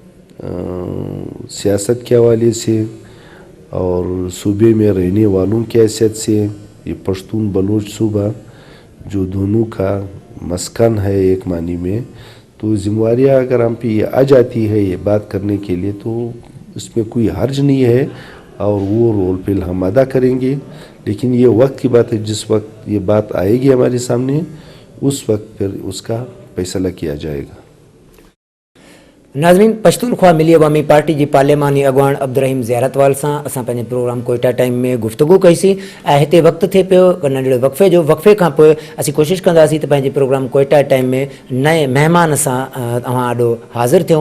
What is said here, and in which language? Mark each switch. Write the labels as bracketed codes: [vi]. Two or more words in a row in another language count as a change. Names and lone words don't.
[ur] سیاست کے حوالے سے اور صوبے میں رہنے والوں کی حیثیت سے، یہ پشتون بلوچ صوبہ جو دونوں کا مسکن ہے ایک معنی میں، تو ذمہ داریاں اگر ہم پہ یہ آ جاتی ہے یہ بات کرنے کے لیے تو اس میں کوئی حرج نہیں ہے اور وہ رول پل ہم ادا کریں گے. لیکن یہ وقت کی بات ہے، جس وقت یہ بات آئے گی ہمارے سامنے اس وقت پھر اس کا فیصلہ کیا جائے گا. [sd] ناظرین، پشتونخوا ملی عوامی پارٹی جی پارلیمانی اॻवान عبدالرحیم زیارتوال सां असां पंहिंजे प्रोग्राम कोयटा टाइम में गुफ़्तगू कईसीं. ऐं हिते वक़्तु थिए पियो नंढड़े वक़्फ़े खां पोइ असीं कोशिशि कंदासीं त पंहिंजे प्रोग्राम कोयटा टाइम में नए महिमान सां तव्हां ॾाढो हाज़िर थियूं.